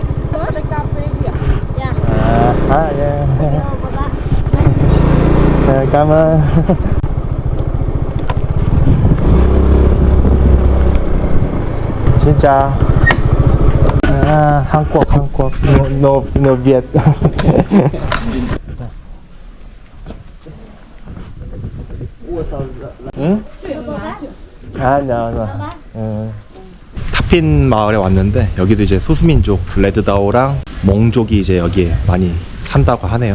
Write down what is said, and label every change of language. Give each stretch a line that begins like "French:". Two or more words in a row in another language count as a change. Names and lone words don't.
Vietnamese: Dạ. Cảm ơn. Xin chào. Hàn Quốc, no Việt.
Korean: 응? 타핀 마을에 왔는데 여기도 이제 소수민족 레드다오랑 몽족이 이제 여기에 많이 산다고 하네요.